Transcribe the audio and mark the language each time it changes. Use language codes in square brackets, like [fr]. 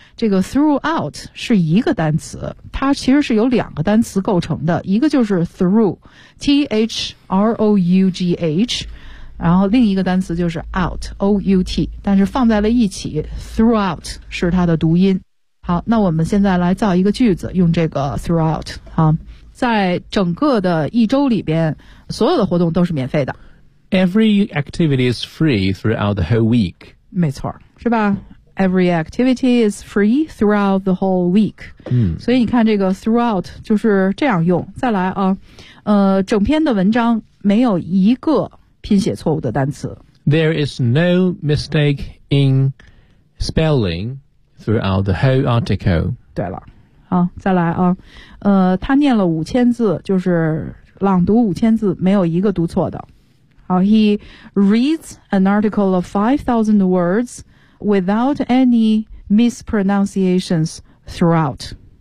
[zh] 这个 throughout 是一个单词，它其实是由两个单词构成的，一个就是 through T-H-R-O-U-G-H， 然后另一个单词就是 out O-U-T， 但是放在了一起 throughout 是它的读音。好，那我们现在来造一个句子，用这个 throughout 啊。在整个的一周里边，所有的活动都是免费的。 [en] Every activity is free throughout the whole week. [zh] 没错，是吧？ [en] Every activity is free throughout the whole week. 嗯， [zh] 所以你看这个 throughout 就是这样用。再来啊，整篇的文章没有一个拼写错误的单词。 [en] There is no mistake in spelling throughout the whole article. [zh] 对了。好，再来啊，他念了五千字，就是朗读五千字，没有一个读错的。 [en] 好 ，He reads an article of 5,000 words without any mispronunciations throughout。